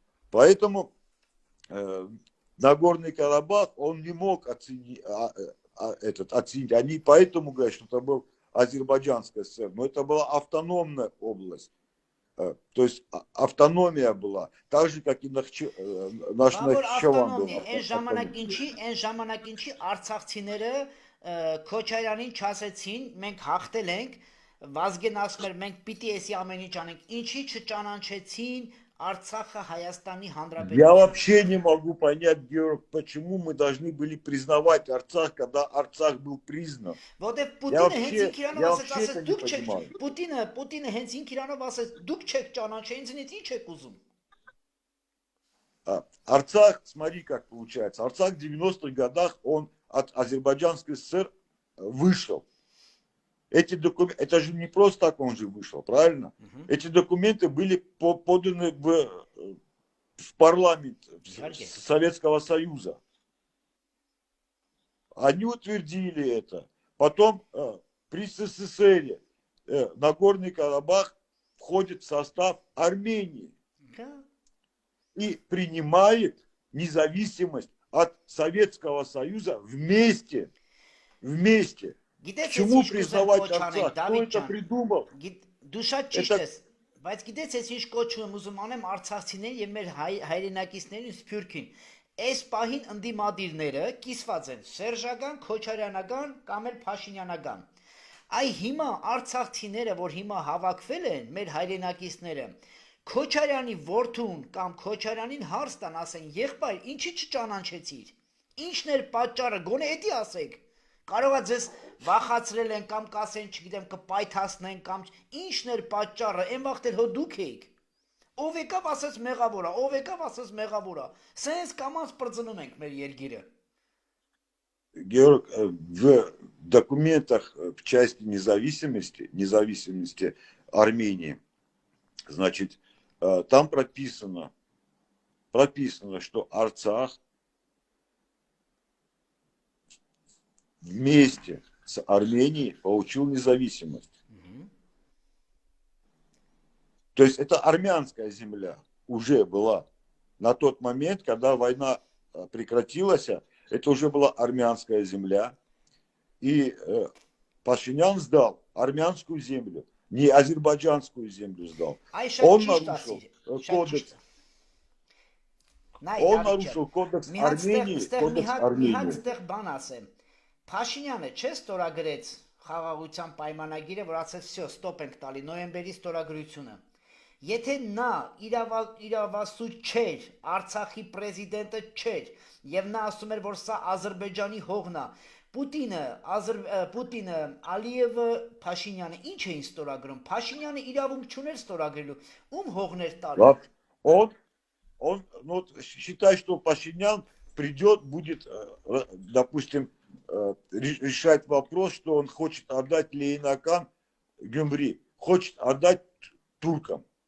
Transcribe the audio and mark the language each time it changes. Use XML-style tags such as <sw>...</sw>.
<ru>Поэтому Нагорный Карабах, он не мог оценить. Они поэтому говорят, что это был Азербайджанская ССР, но это была автономная область. То есть автономия была, так же, как и наш Нахичеван был.</ru> <hy>Այն ժամանակ ինչի արցախցիները Քոչարյանին չասեցին, մենք հաղթել ենք, Վազգեն ասում էր, մենք պիտի էսի ամեն ինչ անենք, ինչի չճանաչեցին Арцаха, Հայաստանի Հանրապետություն.</hy> <ru>Я вообще не могу понять, Георг, почему мы должны были признавать Арцах, когда Арцах был признан.</ru> <hy>Որտեվ Պուտինը հենց ինք իրանով ասեց, դուք չեք, Պուտինը հենց ինք իրանով ասեց, դուք չեք ճանաչել, ինձնից ինչ եք ուզում.</hy> <ru>Арцах, смотри, как получается. Арцах в 90-х годах, он от Азербайджанской ССР вышел. Эти документы, это же не просто так он же вышел, правильно? Эти документы были поданы в парламент Советского Союза. Они утвердили это. Потом при СССР Нагорный Карабах входит в состав Армении. И принимает независимость от Советского Союза вместе. Почему признавать Арцах? Кто это придумал?</ru> <hy>Դու շատ ճիշտ ես, բայց գիտես ես ինչ կոչում եմ ուզում անեմ արցախցիներին եւ մեր հայրենակիցներին Սփյուռքին։ Այս պահին ընդդիմադիրները կիսված են Սերժական, Քոչարյանական կամ էլ Փաշինյանական։ Այ հիմա արցախցիները, որ հիմա հավաքվել են մեր հայրենակիցները, Քոչարյանի որդուն կամ Քոչարյանին հարց տան, ասեն, եղբայր, ինչի չճանաչեցիր։ Ինչն էր պատճառը, գոնե էդի ասեք։ Կարող է ձեզ վախացրել են կամ կասեն, չգիտեմ, կպայթացնեն կամ ինչն էր պատճառը, այն վաղտ էլ հո դուք էիք։ Ով եկավ ասեց մեղավոր է, ով եկավ ասեց մեղավոր է։ Սենց կամած պրծնում ենք մեր երկիրը։</hy> <ru>Георг, в документах в части независимости Армении, значит, там прописано, что Арцах вместе с Арменией получил независимость. То есть это армянская земля уже была. На тот момент, когда война прекратилась, это уже была армянская земля. И Пашинян сдал армянскую землю, не азербайджанскую землю сдал. Он нарушил кодекс. Он нарушил кодекс Армении.</ru> <hy>Փաշինյանը չէ ստորագրեց խաղաղության պայմանագիրը, որ ասեց, «Всё, ստոպ ենք տալի նոյեմբերի ստորագրությունը»։ Եթե նա իրավասու չէր, Արցախի պրեզիդենտը չէր, եւ նա ասում էր, որ սա Ադրբեջանի հողն է, Պուտինը, Ալիևը, Փաշինյանը ինչ էին ստորագրում։ Փաշինյանը իրավունք չուներ ստորագրելու, ում հողներ տալու։</hy> <ru>Он считает, что Пашинян придет, будет, допустим, решать вопрос, что он хочет отдать Лейнакан Гюмри, хочет отдать туркам.</ru>